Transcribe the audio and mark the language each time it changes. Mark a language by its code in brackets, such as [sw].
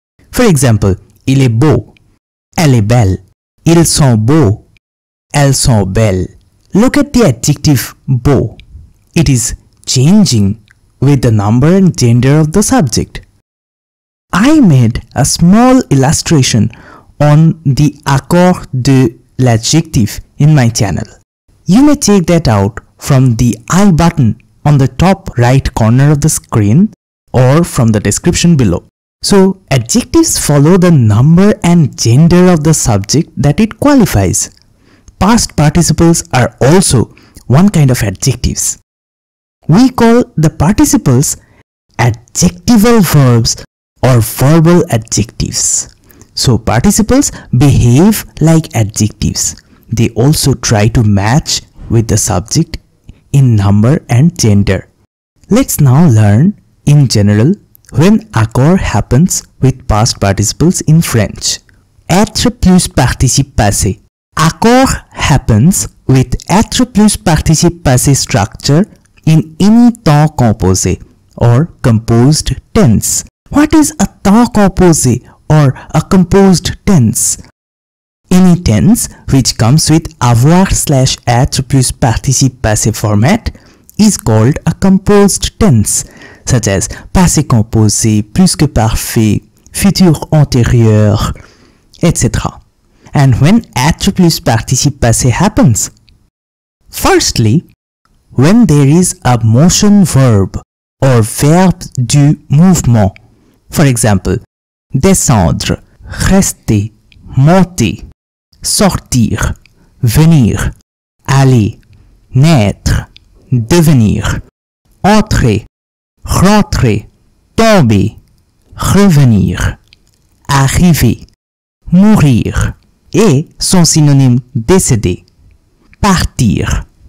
[en] For example, [fr] il est beau, elle est belle, ils sont beaux, elles sont belles. [en] Look at the adjective beau. It is changing with the number and gender of the subject. I made a small illustration on the accord de l'adjectif in my channel. You may check that out from the I button on the top right corner of the screen or from the description below. So, adjectives follow the number and gender of the subject that it qualifies. Past participles are also one kind of adjectives. We call the participles adjectival verbs or verbal adjectives. So participles behave like adjectives. They also try to match with the subject in number and gender. Let's now learn in general when accord happens with past participles in French. [fr] Être plus participe passé. [en] Accord happens with être plus participe passé structure in any temps composé or composed tense. What is a temps composé or a composed tense? Any tense which comes with avoir / être plus participe passé format is called a composed tense, such as passé composé, plus que parfait, futur antérieur, etc. And when être plus participe passé happens? Firstly, when there is a motion verb or verb du mouvement. For example, [fr] descendre, rester, monter, sortir, venir, aller, naître, devenir, entrer, rentrer, tomber, revenir, arriver, mourir et son synonyme décéder, partir.